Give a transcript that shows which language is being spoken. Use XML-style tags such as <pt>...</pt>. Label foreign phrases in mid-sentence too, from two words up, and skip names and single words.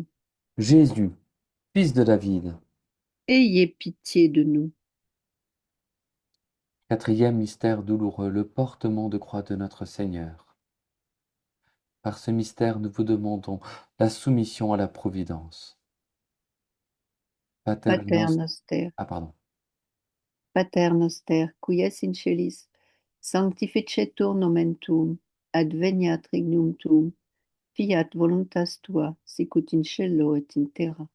<fr>Jésus, fils de David. Ayez pitié de nous. Quatrième mystère douloureux, le portement de croix de notre Seigneur. Par ce mystère, nous vous demandons la soumission à la providence.</fr> <la>Pater Pater nos- noster,</la> <fr>Ah, pardon.</fr> <la>Pater noster, qui es in celis, sanctificetur nomen tuum, adveniat regnum tuum, fiat voluntas tua, sicut in cielo et in terra.</la>